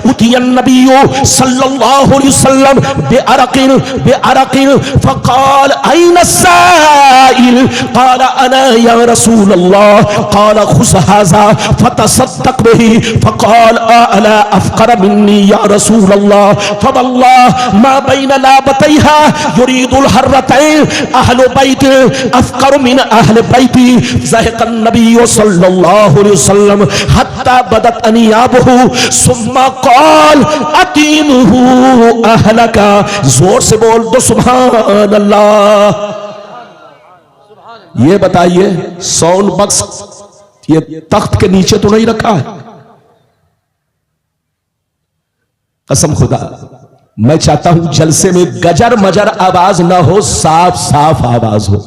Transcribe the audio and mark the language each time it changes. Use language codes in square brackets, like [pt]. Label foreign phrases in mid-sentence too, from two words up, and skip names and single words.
[ar] أتي النبي صلى الله عليه وسلم بعرق فقال أين السائل قال أنا يا رسول الله قال خذ هذا فتصدق به فقال أعلى أفقر مني يا رسول الله فوالله ما بين لابتيها يريد الحرتين أهل بيت أفقر من أهل بيتي فضحك النبي صلى الله عليه وسلم حتى بدت أنيابه ثم قال أطعمه أهلك. [hi] जोर से बोल दो [ar] سبحان الله. [hi] ये बताइए, [en] sound box [hi] ये तख्त के नीचे तो नहीं रखा है? कसम खुदा, मैं चाहता हूं जलसे में गजर मजर आवाज ना हो, साफ साफ आवाज हो।